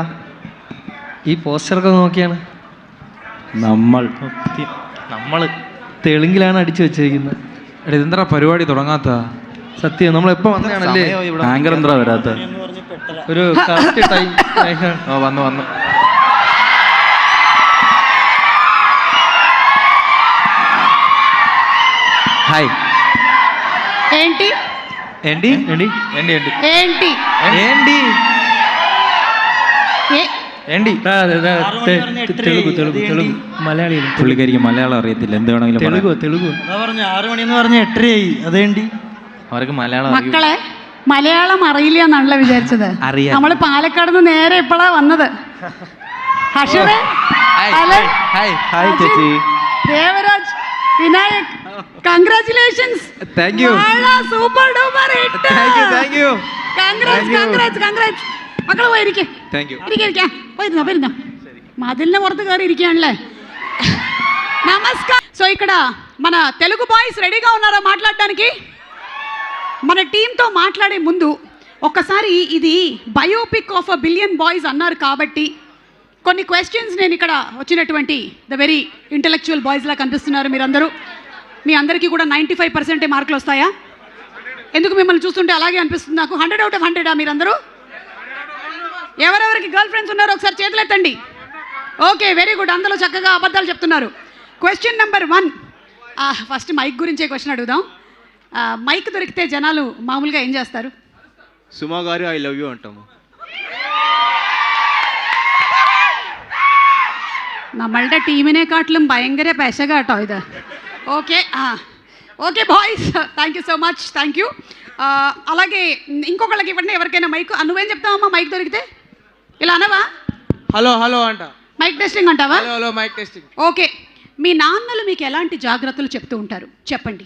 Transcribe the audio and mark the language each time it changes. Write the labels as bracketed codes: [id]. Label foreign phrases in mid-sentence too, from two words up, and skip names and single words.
[ml] ഈ പോസ്റ്ററൊക്കെ നോക്കിയാണ് നമ്മള് തെലുങ്കിലാണ് അടിച്ചു വെച്ചിരിക്കുന്നത്. എടാ ഇതെന്താ പരിപാടി തുടങ്ങാത്ത? സത്യം, നമ്മളെപ്പോ വന്നതാണല്ലേ? ആങ്കർ എന്താ വരാത്ത? ഒരു [en] correct time. [ml] വന്നു హాయ్. [te] ఏంటి ఏంటి ఏంటి ఏంటి ఏంటి ఏంటి ఏంటి ఏంటి [ml] തെലുഗു മലയാളിയിലും പുള്ളിക്കാരിക്ക് മലയാളം അറിയത്തില്ല, എന്ത് വേണമെങ്കിലും തെലുഗു 6 മണിന്ന് പറഞ്ഞ 8:30 അതേണ്ടി. അവർക്ക് മലയാളം മക്കളെ മലയാളം അറിയില്ല എന്നാണല്ലോ വിചാരിച്ചത്. അറിയാം. നമ്മള് പാലക്കാട് നിന്ന് നേരെ ഇപ്പോഴാ വന്നത്. ഹർഷദേ, ഹായ് ഹായ് ചേച്ചി. ദേവരാജ്, വിനായക്, കൺഗ്രാറ്റുലേഷൻസ്. [en] thank you. super duper hit. thank you. [ml] കൺഗ്രാറ്റ്സ്. മക്കള് പോയിരിക്കെ. [en] thank you. [ml] ഇരിക്കാം. പോയിരുന്നോ മതിലിന്റെ പുറത്ത് കയറി ഇരിക്കാനല്ലേ. [te] నమస్కారం. సో ఇక్కడ మన తెలుగు బాయ్స్ రెడీగా ఉన్నారా మాట్లాడడానికి? మన టీంతో మాట్లాడే ముందు ఒక్కసారి ఇది [en] biopic of a billion boys [te] అన్నారు కాబట్టి కొన్ని క్వశ్చన్స్ నేను ఇక్కడ వచ్చినటువంటి [en] the very intellectual [te] బాయ్స్లా కనిపిస్తున్నారు మీరందరూ. మీ అందరికీ కూడా 95% మార్కులు వస్తాయా? ఎందుకు మిమ్మల్ని చూస్తుంటే అలాగే అనిపిస్తుంది నాకు. 100 [en] out of [te] 100 మీరందరూ? ఎవరెవరికి [en] girl friends [te] ఉన్నారో ఒకసారి చేతులు ఎత్తండి. [en] okay, very good. [te] అందులో చక్కగా అబద్ధాలు చెప్తున్నారు. [en] question number 1. first mike [te] గురించే క్వశ్చన్ అడుగుదాం. మైక్ దొరికితే జనాలు మామూలుగా ఏం చేస్తారు? సుమా గారు [en] I love you [te] అంటాము. [ml] നമ്മളുടെ ടീമിനെ കാട്ടിലും ഭയങ്കര പെശ കേട്ടോ ഇത്. [en] okay okay boys, thank you so much. thank you. [te] అలాగే ఇంకొకళ్ళకి ఇవ్వండి ఎవరికైనా మైక్. నువ్వేం చెప్తావమ్మా మైక్ దొరికితే? ఇలా అనవా? హలో అంట. [en] mike testing [te] అంటావా? [en] hello mike testing. [te] ఓకే. మీ నాన్నలు మీకు ఎలాంటి జాగ్రత్తలు చెప్తూ ఉంటారు చెప్పండి.